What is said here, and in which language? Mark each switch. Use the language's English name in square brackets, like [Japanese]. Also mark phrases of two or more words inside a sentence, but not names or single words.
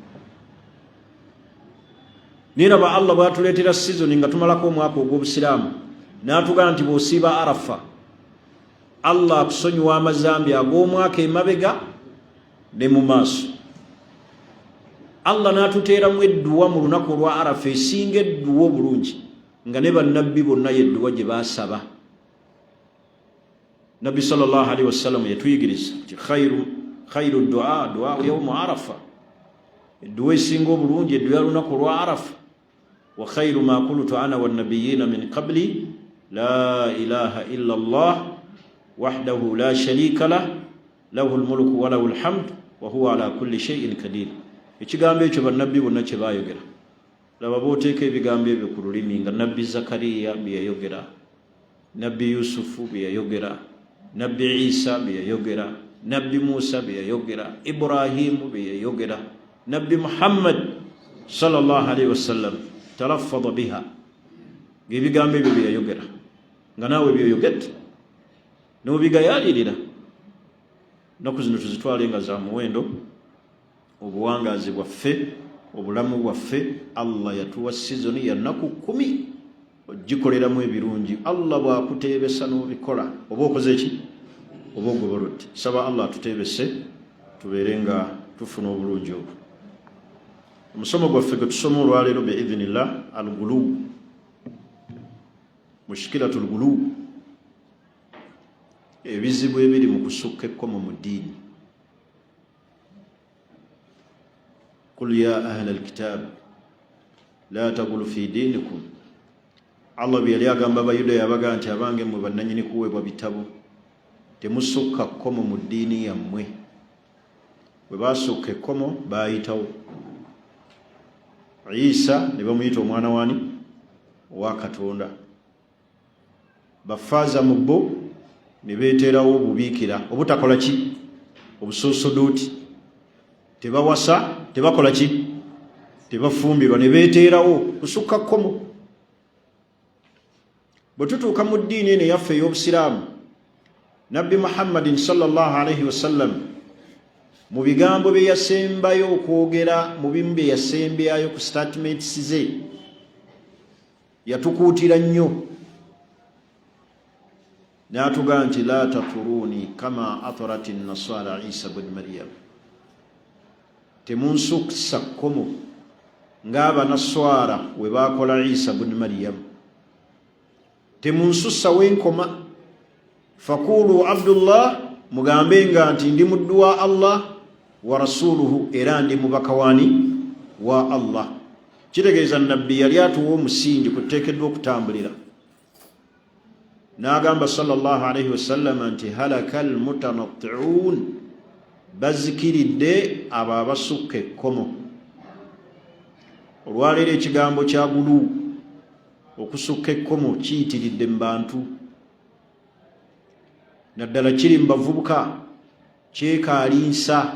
[Ganda] Niraba Allah bwatuleetera season nga tumalako omwaka ogw'obusiraamu n'atugamba nti bw'osiiba Arafa Allah akusonyiwa amazambi ag'omwaka emabega ne mu maaso. Allah n'atuteeramu edduwa mu lunaku olwa Arafa esinga edduwa obulungi nga ne bannabbi bonna yedduwa gye baasaba. Nabbi sallallahu alaihi wasallam yatuyigiriza nti [Arabic] خير الدعاء يوم عرفة, [Ganda] edduwa esinga obulungi edduwa ya lunaku olwa Arafa. [Arabic] وخير ما قلت أنا والنبيون من قبلي لا إله إلا الله وحده لا شريك له له الملك وله الحمد وهو على كل شيء قدير. [Ganda] Ekigambo ekyo bannabbi bonna kye baayogera. Laba booteeka ebigambo ebyo ku lulimi nga nabbi Zakariya bye yayogera, nabbi Yusufu bye yayogera, nabbi Isa bye yayogera, nabbi Musa bye yayogera, Ibrahimu bye yayogera, nabbi Muhammad [Arabic] صلى الله عليه وسلم تلفظ بها. [Ganda] Ebigambo ebyo bye yayogera nga naawe byoyogedde n'obigayaalirira. Nnaku zino tuzitwale nga za muwendo. Obuwangaazi bwaffe, obulamu bwaffe, Allah yatuwa sizoni ya nnaku 10 ogikoleramu ebirungi. Allah bw'akuteebesa n'obikola oba okoze ki oba ogobolodde. Saba Allah atuteebese tubeere nga tufuna obulungi obwo. Omusomo gwaffe gwe tusoma olwaleero [Arabic] بإذن الله الغلو، مشكلة الغلو, [Ganda] ebizibu ebiri mu kusukka ekkomo mu ddiini. [Arabic] قل يا أهل الكتاب لا تغلوا في دينكم. [Ganda] Allah bwe yali agamba Abayudaaya abagaa nti abange mmwe bannanyini kuweebwa bitabo temusukka kkomo mu ddiini yammwe. Bwe baasukka ekkomo baayitawo. Isa ne bamuyita omwana wani owa Katonda. Bafaaza mu bo ne beeterawo obubiikira obutakola ki obusosodooti. Tebawasa, tebakola ki, tebafumbirwa, ne beeterawo kusukka kkomo. Bwe tutuuka mu ddiini eno yaffe ey'Obusiraamu, Nabbi Muhammadin [Arabic] صلى الله عليه وسلم [Ganda] mu bigambo bye yasembayo okwogera, mu bimu bye yasembyayo ku statements ze, yatukuutira nnyo n'atugamba nti [Arabic] لا تطروني كما أطرت النصارى عيسى ابن مريم. [Ganda] Temunsukisa kkomo ng'Abanaswara we baakola Isa bin Maryam. Temunsussa wenkoma. [Arabic] فقولوا عبد الله, [Ganda] mugambe nga nti ndi muddu wa Allah [Arabic] ورسوله, [Ganda] era ndi mubaka wani wa Allah. Kitegeeza nabbi yali atuwa omusingi kuteekeddwa okutambulira. N'agamba [Arabic] صلى الله عليه وسلم [Ganda] nti [Arabic] هلك المتنطعون, [Ganda] bazikiridde abo abasukka ekkomo. Olwaleero ekigambo kya gulu, okusukka ekkomo, kiyitiridde mu bantu. Naddala kiri mu bavubuka, kyekaalinsa.